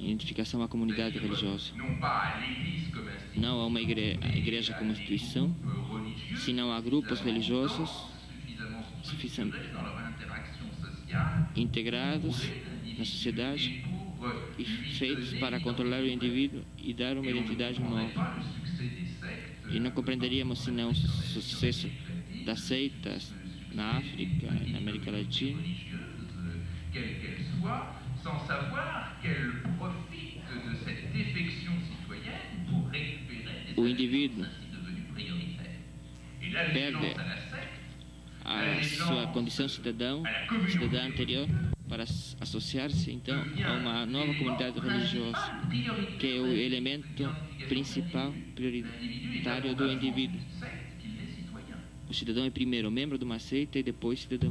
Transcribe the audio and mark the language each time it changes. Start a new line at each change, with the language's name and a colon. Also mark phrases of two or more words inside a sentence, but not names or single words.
Portuguese: identificação à comunidade religiosa. Não a uma igreja como instituição, senão a grupos religiosos suficientemente integrados na sociedade e feitos para controlar o indivíduo e dar uma identidade nova. E não compreenderíamos senão o sucesso das seitas na África e na América Latina,
French: sans savoir qu'elle profite de cette défection citoyenne pour récupérer
Portuguese: o indivíduo
French: Et l'allégeance à la secte,
Portuguese: a sua condição cidadã anterior para associar-se então a uma nova comunidade religiosa, que é o elemento principal, prioritário do indivíduo. O cidadão é primeiro membro de uma seita e depois cidadão.